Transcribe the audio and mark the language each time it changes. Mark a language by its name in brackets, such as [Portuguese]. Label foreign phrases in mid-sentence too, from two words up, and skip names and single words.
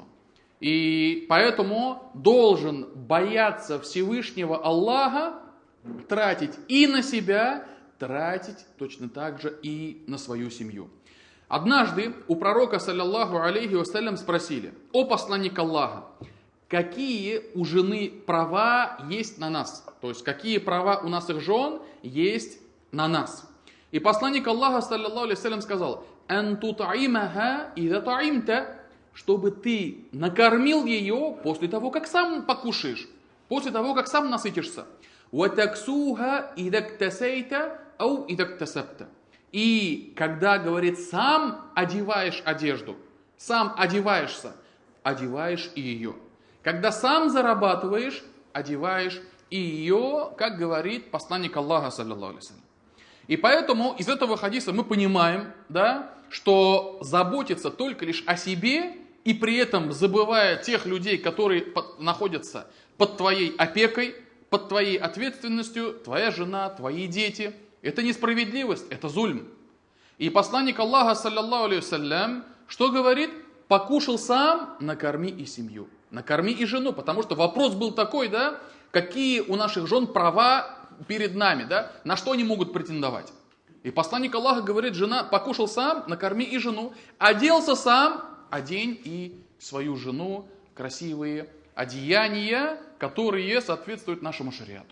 [Russian] И поэтому должен бояться Всевышнего Аллаха, тратить и на себя, тратить точно так же и на свою семью. Однажды у пророка, [Arabic] صلى الله عليه وسلم, [Russian] спросили: «О посланник Аллаха, какие у жены права есть на нас?» То есть, какие права у наших жен есть на нас? И посланник Аллаха, [Arabic] صلى الله عليه وسلم, [Russian] сказал: [Arabic] «أن تطعمها إذا طعمت», [Russian] чтобы ты накормил ее после того, как сам покушаешь. После того, как сам насытишься. [Arabic] وَتَكْسُوهَا إِذَا اكْتَسَيْتَ أَوْ إِذَا اكْتَسَبْتَ. [Russian] И когда, говорит, сам одеваешь одежду, сам одеваешься, одеваешь и ее. Когда сам зарабатываешь, одеваешь и ее, как говорит посланник Аллаха, [Arabic] صلى الله عليه وسلم. [Russian] И поэтому из этого хадиса мы понимаем, да, что заботиться только лишь о себе и при этом забывая тех людей, которые находятся под твоей опекой, под твоей ответственностью, твоя жена, твои дети, это несправедливость, это зульм. И посланник Аллаха, [Arabic] صلى الله عليه وسلم, [Russian] что говорит? Покушал сам, накорми и семью, накорми и жену, потому что вопрос был такой, да, какие у наших жен права перед нами, да, на что они могут претендовать. И посланник Аллаха говорит, жена, покушал сам, накорми и жену, оделся сам, одень и свою жену, красивые одеяния, которые соответствуют нашему шариату.